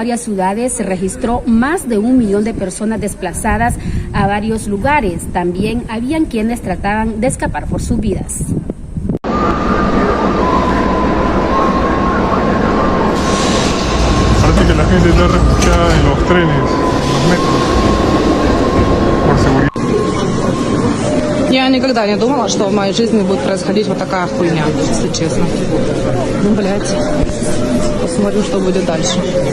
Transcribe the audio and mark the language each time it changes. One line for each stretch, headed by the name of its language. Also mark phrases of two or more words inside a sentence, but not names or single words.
Spanish: varias ciudades, se registró más de 1 millón de personas desplazadas a varios lugares. También habían quienes trataban de escapar por sus vidas. Parece que la gente está refugiada en los trenes, en los metros, por seguridad.
Russian: Я никогда не думала, что в моей жизни будет происходить вот такая хуйня, если честно. Ну, блядь. Посмотрим, что будет дальше.